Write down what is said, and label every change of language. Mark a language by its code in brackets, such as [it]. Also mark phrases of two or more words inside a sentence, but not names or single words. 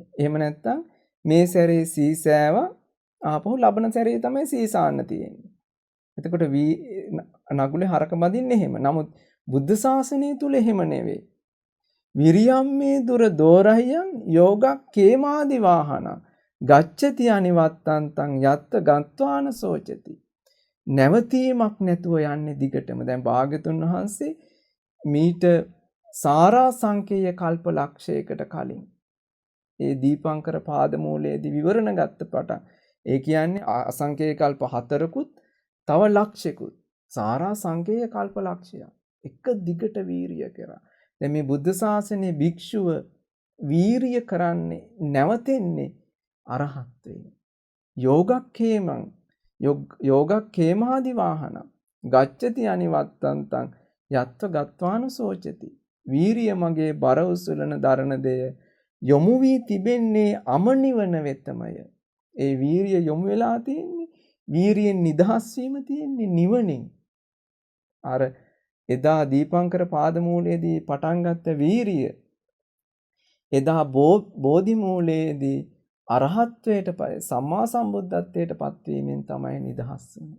[si] එහෙම නැත්නම් මේ සැරේ සීසෑවා ආපහු ලබන සැරේ තමයි සීසාන්න තියෙන්නේ. එතකොට නගුලේ හරක බඳින්නේ එහෙම. නමුත් බුද්ධ ශාසනය තුල එහෙම නෙවෙයි. [pi] විරියම් මේ දුර දෝරහියන් යෝගක්ඛේමාදි වාහන ගච්ඡති අනිවත්තන්තං යත්ත ගත්වාන සෝචති. [si] නැවතීමක් නැතුව යන්නේ දිගටම. දැන් භාග්‍යතුන් වහන්සේ මීට සාරා සංකේය කල්ප ලක්ෂයකට කලින් ඒ දීපංකර පාදමූලයේදී විවරණ ගත්ත පටන් ඒ කියන්නේ අසංකේය කල්ප 4කුත් තව ලක්ෂයකුත් සාරා සංකේය කල්ප ලක්ෂයක් එක දිගට වීරිය කරා. දැන් මේ බුද්ධ ශාසනයේ භික්ෂුව වීරිය කරන්නේ නැවතෙන්නේ අරහත්ත්වයෙන්. [pi] යෝගක්ඛේමං යෝගක්ඛේමාදි වාහන ගච්ඡති අනිවත්තන්තං යත්ත ගත්වාන සෝචති. [si] වීරිය මගේ බර උසුලන දරණ දෙය යොමු වී තිබෙන්නේ අමනිවන වෙතමය. ඒ වීරිය යොමු වෙලා තියෙන්නේ වීරියෙන් නිදහස් වීම තියෙන්නේ නිවනින්. අර එදා දීපංකර පාදමූලයේදී පටන් ගත්ත වීරිය එදා බෝධි මූලයේදී අරහත්වයට සම්මා සම්බුද්ධත්වයට පත්වීමෙන් තමයි නිදහස් වුනේ.